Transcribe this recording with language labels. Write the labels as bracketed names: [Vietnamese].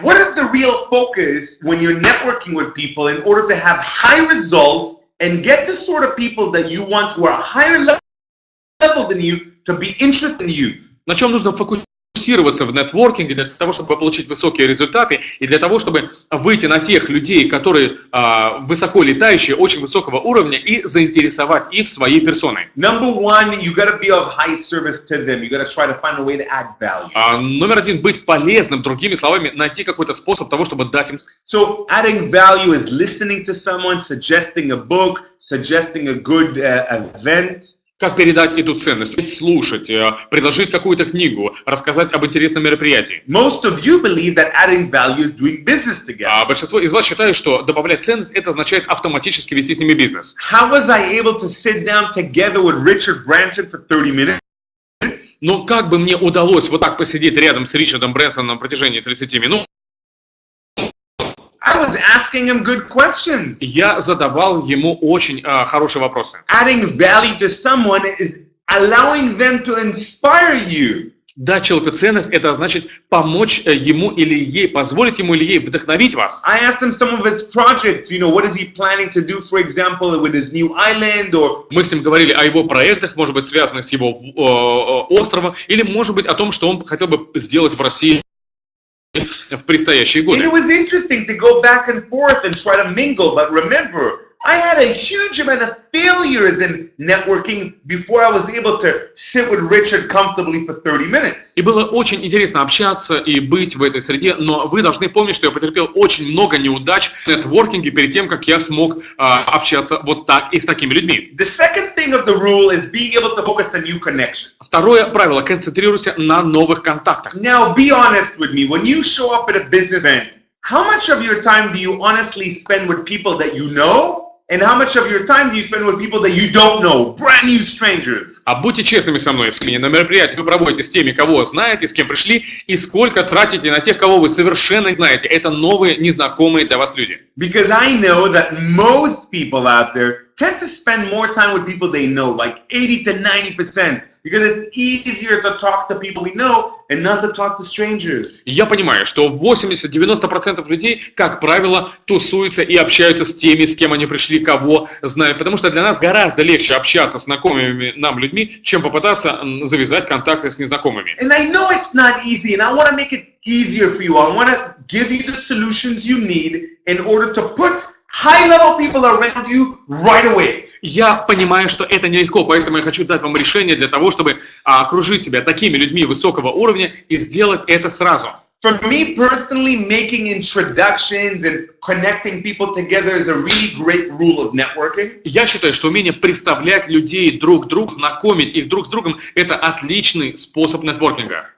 [English] What is the real focus when you're networking with people in order to have high results and get the sort of people that you want who are higher level than you to be interested in you? [Russian] На чем нужно фокусироваться в нетворкинге для того, чтобы получить высокие результаты и для того, чтобы выйти на тех людей, которые высоко летающие, очень высокого уровня, и заинтересовать их своей персоной. [English] Number one, you got to be of high service to them. You got to try to find a way to add value. [Russian] Номер один, быть полезным, другими словами, найти какой-то способ того, чтобы дать им. [English] So adding value is listening to someone, suggesting a book, suggesting a good event. [Russian] Как передать эту ценность, слушать, предложить какую-то книгу, рассказать об интересном мероприятии. [English] Most of you believe that adding value is doing business together. [Russian] Большинство из вас считает, что добавлять ценность, это означает автоматически вести с ними бизнес. [English] How was I able to sit down together with Richard Branson for 30 minutes? [Russian] Ну, как бы мне удалось вот так посидеть рядом с Ричардом Брэнсоном на протяжении 30 минут? [English] I was asking him good questions. [Russian] Я задавал ему очень хорошие вопросы. [English] Adding value to someone is allowing them to inspire you. [Russian] Дать человеку ценность, это значит помочь ему или ей, позволить ему или ей вдохновить вас. [English] I asked him some of his projects, you know, what is he planning to do, for example, with his new island, or... [Russian] Мы с ним говорили о его проектах, может быть, связанных с его островом, или, может быть, о том, что он хотел бы сделать в России в предстоящие годы. [English] And it was interesting to go back and forth and try to mingle, but remember, I I had a huge amount of failures in networking before I was able to sit with Richard comfortably for 30 minutes. [Russian] И было очень интересно общаться и быть в этой среде, но вы должны помнить, что я потерпел очень много неудач в нетворкинге перед тем, как я смог общаться вот так и с такими людьми. [English] The second thing of the rule is being able to focus on new connections. [Russian] Второе правило – концентрируйся на новых контактах. [English] Now, be honest with me. When you show up at a business event, how much of your time do you honestly spend with people that you know? And how much of your time do you spend with people that you don't know, brand new strangers? [Russian] А будьте честными со мной, на мероприятиях вы проводите с теми, кого знаете, с кем пришли, и сколько тратите на тех, кого вы совершенно не знаете. Это новые, незнакомые для вас люди. [English] Because I know that most people out there tend to spend more time with people they know, like 80 to 90%, because it's easier to talk to people we know and not to talk to strangers. [Russian] Я понимаю, что 80-90% людей, как правило, тусуются и общаются с теми, с кем они пришли, кого знают, потому что для нас гораздо легче общаться с знакомыми нам людьми, чем попытаться завязать контакты с незнакомыми. [English] And I know it's not easy, and I want to make it easier for you. I want to give you the solutions you need in order to put high-level people around you right away. [Russian] Я понимаю, что это нелегко, поэтому я хочу дать вам решение для того, чтобы окружить себя такими людьми высокого уровня и сделать это сразу. [English] For me personally, making introductions and connecting people together is a really great rule of networking. [Russian] Я считаю, что умение представлять людей друг к другу, знакомить их друг с другом, это отличный способ нетворкинга.